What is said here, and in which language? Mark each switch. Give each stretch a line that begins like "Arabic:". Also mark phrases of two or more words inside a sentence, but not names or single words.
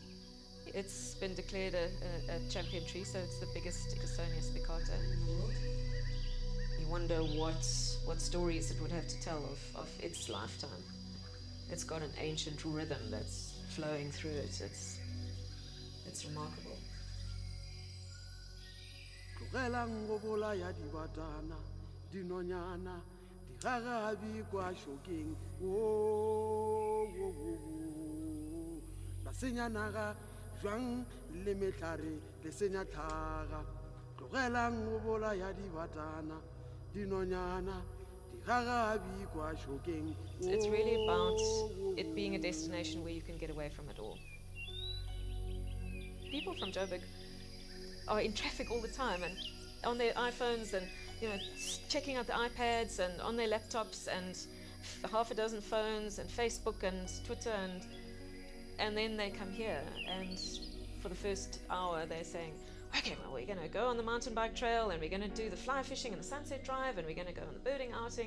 English: It's been declared a champion tree, so it's the biggest Ickersonia spicata in the world. You wonder what stories it would have to tell of its lifetime. It's got an ancient rhythm that's flowing through it. It's remarkable.
Tswana: Jwang le metlare le senya tlhaga tlogelang go bolaya dibatana dinonyana digagabi kwa shokeng.
English: It's really about it being a destination where you can get away from it all. People from Joburg are in traffic all the time and on their iPhones and checking out the iPads and on their laptops and half a dozen phones and Facebook and Twitter, and And then they come here, and for the first hour they're saying, okay, well, we're going to go on the mountain bike trail, and we're going to do the fly fishing and the sunset drive, and we're going to go on the birding outing.